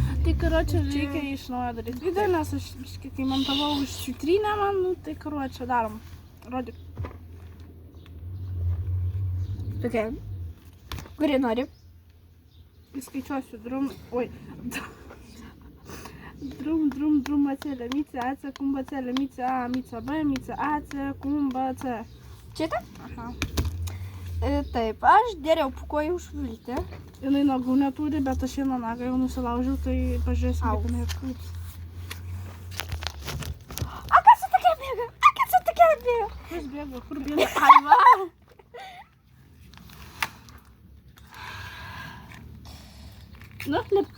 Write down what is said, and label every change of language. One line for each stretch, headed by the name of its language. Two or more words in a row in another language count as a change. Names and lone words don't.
Lithuanian: Tai karočią reikia iš naujo daryti video, nes aš kai montavau išsitrynę man, nu, tai karočią darom. Rodyk. Tokia. Kuri nori? Įskaičiuosiu drum, oi. Drum, acelė, mice, ace, kumba, acelė, mice, a, mice, b, mice, ace, kumba, c. Šitą? Aha. Taip, aš geriau pukuoju už viltį. Jinai nagų neturi, bet aš vieną nagą jau nusilaužiau, tai pažiūrėsim, kaip jinai atkūps. A, kas čia tokia bėga? A, kas čia tokia bėga? Kas bėga? Kur bėga? Ai, va! Nu, lipk.